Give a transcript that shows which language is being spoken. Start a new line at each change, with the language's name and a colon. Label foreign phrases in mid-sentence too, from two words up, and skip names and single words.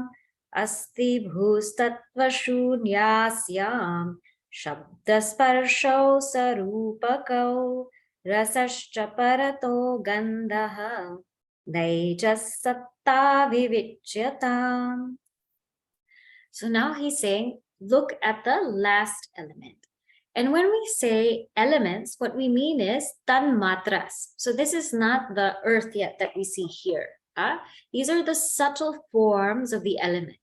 Sanskrit: Asti bhustatva shunyasyam. Shabdasparshau sarupakau. Rasascha parato gandaha. Naijas-satta vivicyatam.
English: So now he's saying, look at the last element. And when we say elements, what we mean is tanmatras. So this is not the earth yet that we see here. These are the subtle forms of the element.